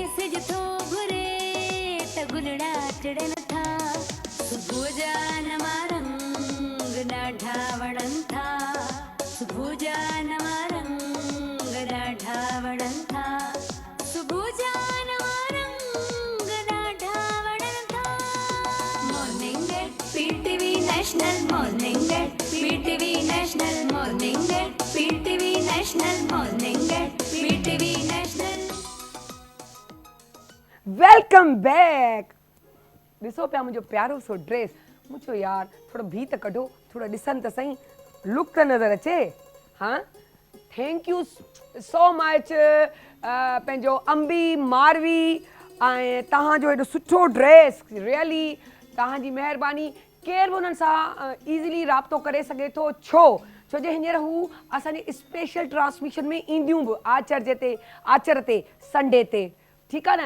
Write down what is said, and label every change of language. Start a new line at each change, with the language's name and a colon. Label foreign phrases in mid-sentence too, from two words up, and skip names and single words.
Sindhi: सिज थो घुरे त गुलड़ा टिड़न था, सुबुह जा नवा रंग ॾाढा वणनि था, सुबुह जा नवा रंग ॾाढा वणनि था, सुबुह जा नवा रंग ॾाढा वणनि था।
English: Morning at PTV National, Morning at PTV National, Morning at PTV National, Morning at PTV National. Welcome back.
Sindhi: ॾिसो पिया मुंहिंजो प्यारो सो ड्रेस। मूं चयो यार थोरो भी त कढो, थोरो ॾिसनि त सही, लुक त नज़र अचे। हा
English: thank you so much
Sindhi: पंहिंजो अंबी मारवी ऐं तव्हांजो हेॾो सुठो ड्रेस, रियली तव्हांजी महिरबानी। केरु बि उन्हनि सां ईज़िली राब्तो करे सघे थो, छो जे हींअर हू असांजे
English: special transmission
Sindhi: में ईंदियूं बि आचर ते संडे ते, ठीकु आहे न।